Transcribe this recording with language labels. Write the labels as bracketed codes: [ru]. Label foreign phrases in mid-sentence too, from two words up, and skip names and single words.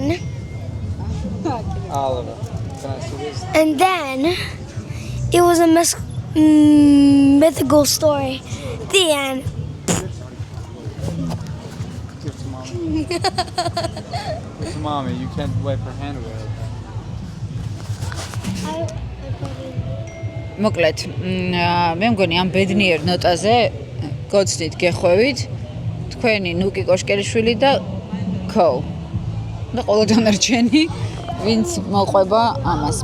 [en] Oliver, can I see this? And then it was a mythical story. The end. Give it to mommy. Give it to mommy. You can't wipe her hand away like that. [ka] მოკლედ, მე მგონი ამ ბედნიერ ნოტაზე გოცნით გეხვევით თქვენი ნუკი კოშკელიშვილი და ქო. და ყველა დანარჩენი, ვინც მოყვება ამას.